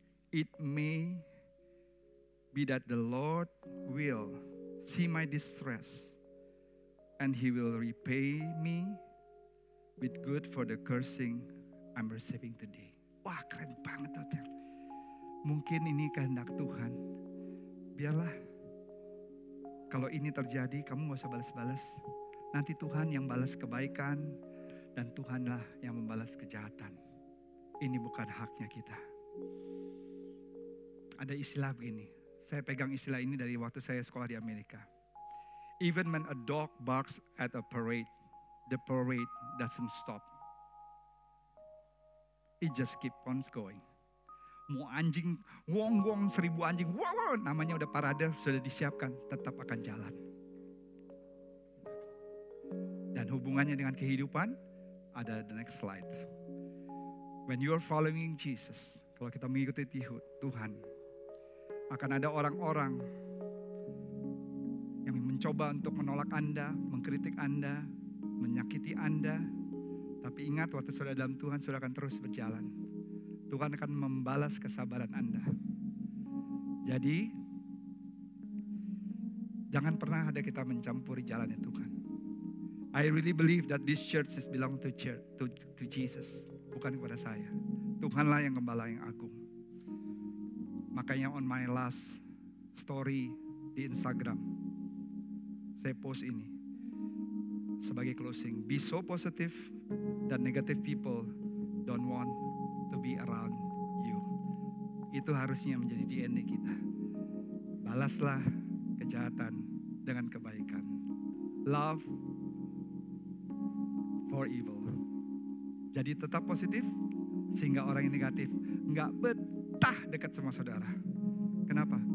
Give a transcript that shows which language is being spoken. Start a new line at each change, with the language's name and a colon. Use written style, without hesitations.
English: It may be that the Lord will see my distress and He will repay me with good for the cursing I'm receiving today.
Indonesian: Wah, keren banget Daud. Mungkin ini kehendak Tuhan. Biarlah kalau ini terjadi, kamu gak usah balas-balas. Nanti Tuhan yang balas kebaikan dan Tuhanlah yang membalas kejahatan. Ini bukan haknya kita. Ada istilah begini. Saya pegang istilah ini dari waktu saya sekolah di Amerika.
English: Even when a dog barks at a parade, the parade doesn't stop. It just keep on going.
Indonesian: Mau anjing, wong-wong 1000 anjing, wow, namanya udah parade, sudah disiapkan, tetap akan jalan. Dan hubungannya dengan kehidupan, ada
English: the next slide. When you are following Jesus,
Indonesian: kalau kita mengikuti Tuhan, akan ada orang-orang yang mencoba untuk menolak Anda, mengkritik Anda, menyakiti Anda. Tapi ingat, waktu sudah dalam Tuhan, sudah akan terus berjalan. Tuhan akan membalas kesabaran Anda. Jadi, jangan pernah ada kita mencampuri jalannya Tuhan.
English: I really believe that this church is belong to church, to Jesus,
Indonesian: bukan kepada saya. Tuhanlah yang gembala yang agung. Makanya
English: on my last story
Indonesian: di Instagram, saya post ini sebagai closing.
English: Be so positive that negative people don't want to be around you.
Indonesian: Itu harusnya menjadi DNA kita. Balaslah kejahatan dengan kebaikan.
English: Love for evil.
Indonesian: Jadi tetap positif sehingga orang yang negatif nggak betah dekat sama saudara. Kenapa?